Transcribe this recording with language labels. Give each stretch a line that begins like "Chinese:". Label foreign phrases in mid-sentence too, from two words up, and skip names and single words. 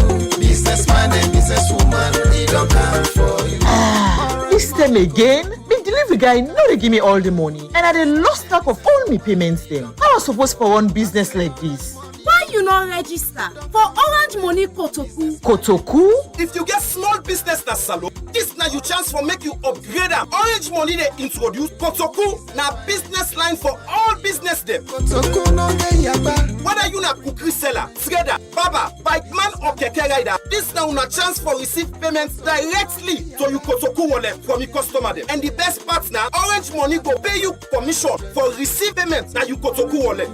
Nigerian Pidgin: Businessman and businesswoman, they don't come for you. This time again, big delivery guy no dey give me all the money, and I dey lost track of all my payments them. How I suppose for one business like this? Why you not register for Orange Money Kotoku? Kotoku? If you get small business na salon, this now you chance for make you upgrade am. Orange money they introduce Kotoku na business line for all business them. Kotoku no dey yaba. Whether you na cookery seller, trader, barber, bike man or keke rider, this now una chance for receive payments directly to your Kotoku wallet from your customer them. And the best part now, Orange money go pay you commission for receive payments na your Kotoku wallet.